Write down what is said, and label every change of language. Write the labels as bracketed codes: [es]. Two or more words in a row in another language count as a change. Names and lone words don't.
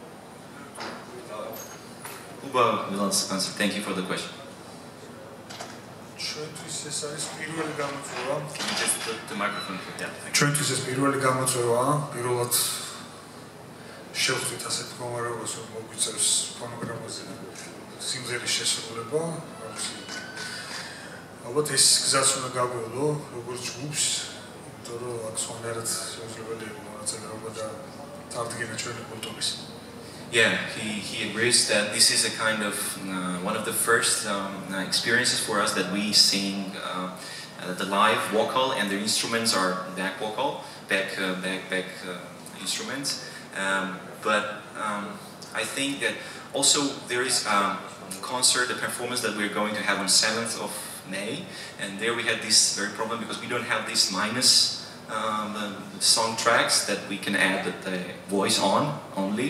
[en] Uba will answer. Thank you for the question. [ka] ეს არის პირველი გამოწვევა. [en] Can you just put the microphone? Yeah. [ka] ჩვენთვის ეს პირველი გამოწვევაა. პირველად შევხვდით ასეთ მდგომარეობას, რომ მოგვიწევს ფონოგრამაზე სიმღერის შესრულება. ალბათ ეს გზაც უნდა გაგვევლო, როგორც ჯგუფს, იმიტომ რომ აქ სხვანაირად შესაძლებელი იყო მონაწილეობა და წარდგენა ჩვენი კულტურის. [en] Yeah, he agrees that this is a kind of one of the first experiences for us that we sing the live vocal and the instruments are back vocal, back instruments. But I think that also there is a concert, a performance that we're going to have on 7th of May, and there we had this very problem because we don't have these minus song tracks that we can add the voice on only.